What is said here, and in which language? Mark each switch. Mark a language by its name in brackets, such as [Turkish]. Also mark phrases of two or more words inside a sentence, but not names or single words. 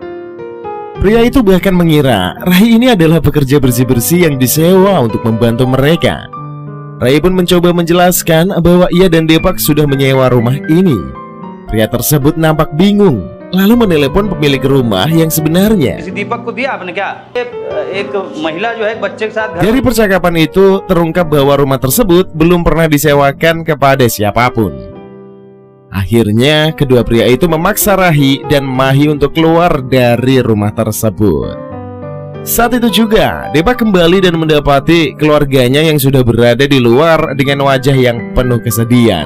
[Indonesian] Pria itu bahkan mengira Rahi ini adalah pekerja bersih-bersih yang disewa untuk membantu mereka. Rahi pun mencoba menjelaskan bahwa ia dan Depak sudah menyewa rumah ini. Pria tersebut nampak bingung, lalu menelepon pemilik rumah yang sebenarnya. [Hindi] दीपक को दिया आपने क्या? एक महिला जो है बच्चे के साथ [Indonesian] Dari percakapan itu terungkap bahwa rumah tersebut belum pernah disewakan kepada siapapun. Akhirnya kedua pria itu memaksa Rahi dan Mahi untuk keluar dari rumah tersebut. Saat itu juga Depak kembali dan mendapati keluarganya yang sudah berada di luar dengan wajah yang penuh kesedihan.